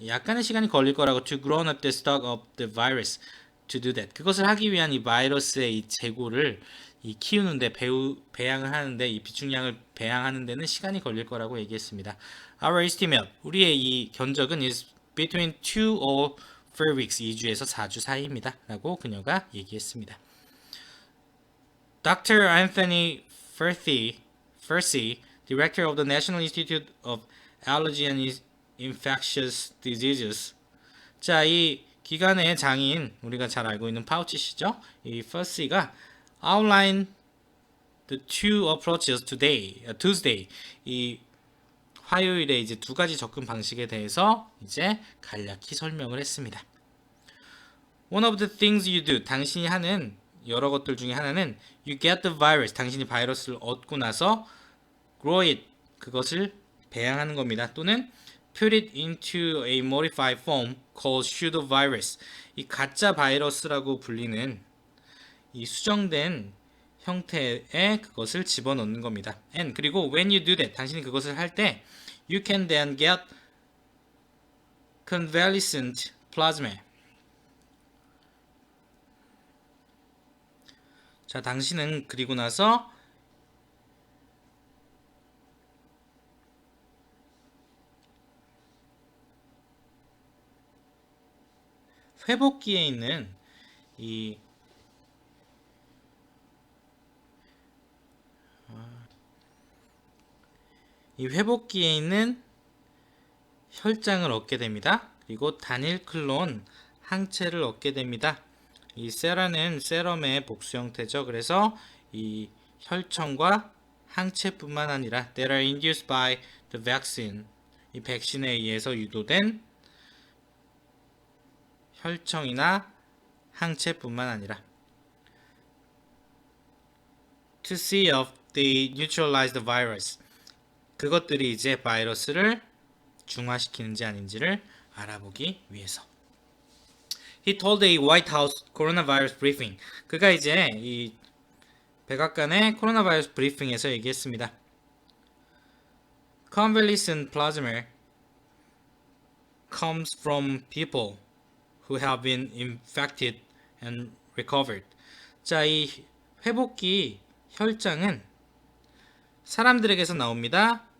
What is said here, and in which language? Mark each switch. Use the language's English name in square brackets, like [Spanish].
[Korean] 약간의 시간이 걸릴 거라고 [English] to grow up the stock of the virus. To do that. [Korean] 그것을 하기 위한 이 바이러스의 이 재고를 키우는데, 배양을 하는데, 이 비축량을 배양하는 데는 시간이 걸릴 거라고 얘기했습니다. [English] Our estimate, [Korean] 우리의 이 견적은 [English] is between 2 or 4 weeks, [Korean] 2주에서 4주 사이입니다. 라고 그녀가 얘기했습니다. [English] Dr. Anthony Furcy, Director of the National Institute of Allergy and Infectious Diseases. [Korean] 자, 이 기관의 장인, 우리가 잘 알고 있는 파우치 씨죠. 이 Furcy가 outline [English] the two approaches Tuesday. [Korean] 이 화요일에 이제 두 가지 접근 방식에 대해서 이제 간략히 설명을 했습니다. [English] One of the things you do, [Korean] 당신이 하는 여러 것들 중에 하나는 [English] you get the virus, [Korean] 당신이 바이러스를 얻고 나서 [English] grow it, [Korean] 그것을 배양하는 겁니다. 또는 [English] put it into a modified form called pseudovirus, [Korean] 이 가짜 바이러스라고 불리는 이 수정된 형태의 그것을 집어넣는 겁니다. [English] And [Korean] 그리고 [English] when you do that, [Korean] 당신이 그것을 할 때 [English] you can then get convalescent plasma. [Korean] 자, 당신은 그리고 나서 회복기에 있는 이 회복기에 있는 혈장을 얻게 됩니다. 그리고 단일 클론 항체를 얻게 됩니다. 이 세라는 세럼의 복수 형태죠. 그래서 이 혈청과 항체뿐만 아니라 [English] that are induced by the vaccine, [Korean] 이 백신에 의해서 유도된 혈청이나 항체뿐만 아니라 [English] to see if they neutralize the virus, [Korean] 그것들이 이제 바이러스를 중화시키는지 아닌지를 알아보기 위해서. [English] He told a White House coronavirus briefing. [Korean] 그가 이제 이 백악관의 코로나 바이러스 브리핑에서 얘기했습니다. [English] Convalescent plasma comes from people who have been infected and recovered. [Korean] 자, 이 회복기 혈장은 사람들에게서 나옵니다.